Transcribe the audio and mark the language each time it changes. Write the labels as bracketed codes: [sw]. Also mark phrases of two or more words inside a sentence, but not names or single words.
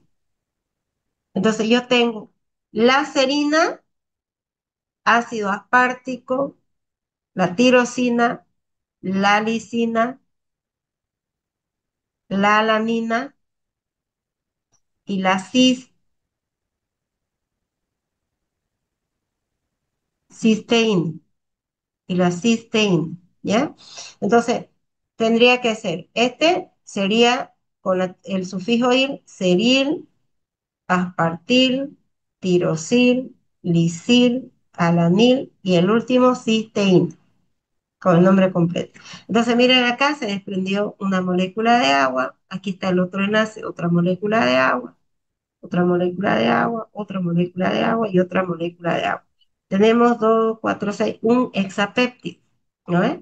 [es] Entonces yo tengo la serina, ácido aspartico, la tirosina, la lisina, la alanina y la cisteína y la cisteína, ¿ya? Entonces, tendría que ser, este sería con el sufijo il, seril, aspartil, tirosil, lisil, alanil y el último cisteína, con el nombre completo. Entonces, miren acá se desprendió una molécula de agua, aquí está el otro enlace, otra molécula de agua, otra molécula de agua, otra molécula de agua y otra molécula de agua. Tenemos 2, 4, 6, un hexapéptido, ¿no es?